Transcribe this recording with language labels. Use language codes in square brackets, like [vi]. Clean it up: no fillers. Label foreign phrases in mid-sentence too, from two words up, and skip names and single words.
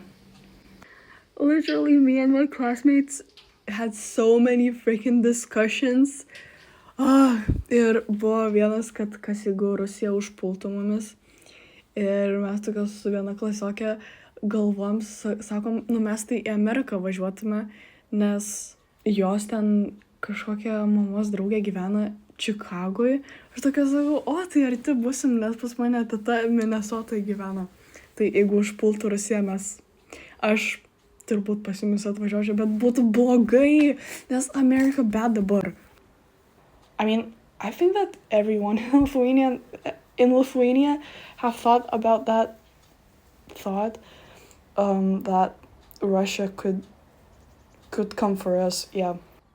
[en] Literally, me and my classmates had so many freaking discussions. [lt] Ir buvo vienas, kad kas jeigu Rusija užpultų mumis. Ir mes tokia su viena klasiokė galvom, sakom, nu mes tai į Ameriką važiuotume, nes jos ten kažkokia mamos draugė gyvena Čikagoj. Aš tokia sakau, o tai arti būsim, nes pas mane teta Minnesotoje gyvena. Tai jeigu užpultų Rusiją, aš turbūt pas jumis atvažiuočiau, bet būtų blogai, nes Amerika bad dabar. [en] I mean, I think that everyone in Lithuania have thought about that thought, that Russia could come for us. Yeah.